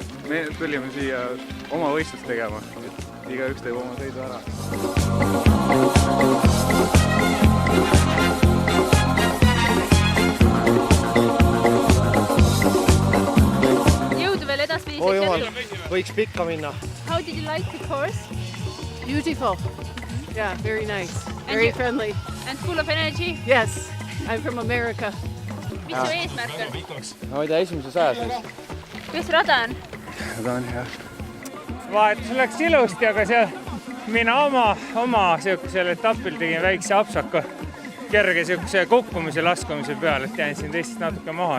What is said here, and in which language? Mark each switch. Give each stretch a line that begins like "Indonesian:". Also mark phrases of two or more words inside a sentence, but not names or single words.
Estonian: Me tulime siia oma võistlust tegema. Igaüks teeb oma sõidu ära. Jõudu veel edaspidiseks jätku. Võiks pikka minna.
English: How did you like the course? Beautiful. Yeah, very nice. Very friendly. And full of energy? Yes, I'm from America.
Estonian: Mis su eesmärk on? Ma ei tea, esimese sajas. Kes rada on? Rada on hea. Vahetus läks ilusti, aga seal mina oma sellisel etapil tegin väikse apsaka kerge sellise kukkumise laskumise peal, et jäin siin teistest natuke maha.